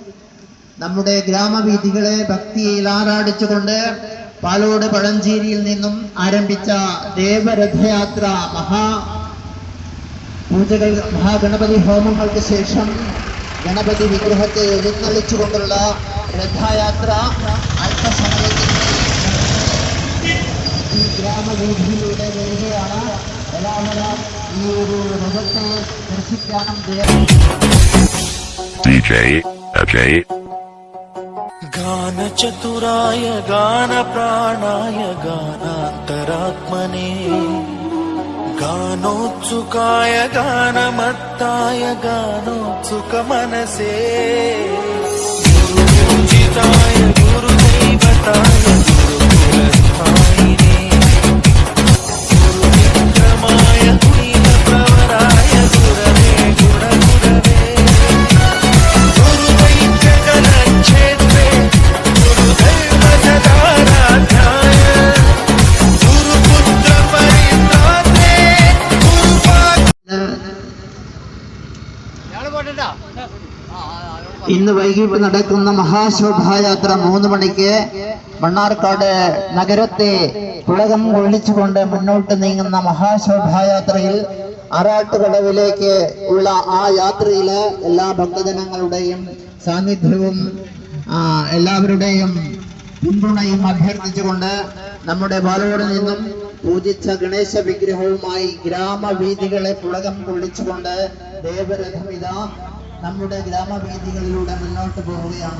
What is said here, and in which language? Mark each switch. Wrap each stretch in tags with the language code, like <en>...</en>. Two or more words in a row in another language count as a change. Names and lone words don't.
<ml>നമ്മുടെ ഗ്രാമവീഥികളെ ഭക്തിയിൽ ആറാടിച്ചുകൊണ്ട് പാലോട് പഴഞ്ചേരിയിൽ നിന്നും ആരംഭിച്ച ദേവരഥയാത്ര മഹാഗണപതി ഹോമങ്ങൾക്ക് ശേഷം ഗണപതി വിഗ്രഹത്തെ എഴുന്നള്ളിച്ചുകൊണ്ടുള്ള രഥയാത്ര അല്പസമയത്തിന് ഈ ഗ്രാമവീഥിയിലൂടെ വരികയാണ്. എല്ലാവരും ഈ ഒരു രഥത്തെ ദർശിക്കാനും DJ Ajay</ml> <sa>गानचतुराय गानप्राणाय गानान्तरात्मने गानोत्सुकाय गानमत्ताय गानोत्सुकमनसे गुरुपूजिताय गुरुदैवताय गुरुकुलस्थायिने गुरुविक्रमाय गुणप्रवराय गुरवे गुणगुरवे गुरुदैत्यगणक्षेत्रे गुरुदैवसदाराध्याय गुरुपुत्रपरित्रात्रे</sa> <ml>ഇന്ന് വൈകിട്ട് നടക്കുന്ന മഹാശോഭായാത്ര 3 മണിക്ക് മണ്ണാർക്കാട് നഗരത്തെ പുളകം കൊള്ളിച്ചുകൊണ്ട് മുന്നോട്ട് നീങ്ങുന്ന മഹാശോഭായാത്രയിൽ ആറാട്ടുകടവിലേക്ക് ഉള്ള ആ യാത്രയില് എല്ലാ ഭക്തജനങ്ങളുടെയും സാന്നിധ്യവും എല്ലാവരുടെയും പിന്തുണയും അഭ്യർത്ഥിച്ചുകൊണ്ട് നമ്മുടെ പാലോട് നിന്നും പൂജിച്ച ഗണേശ വിഗ്രഹവുമായി ഗ്രാമവീഥികളെ പുളകം കൊള്ളിച്ചുകൊണ്ട് ദേവരഥമിത നമ്മുടെ ഗ്രാമവീഥികളിലൂടെ മുന്നോട്ട് പോവുകയാണ്.</ml>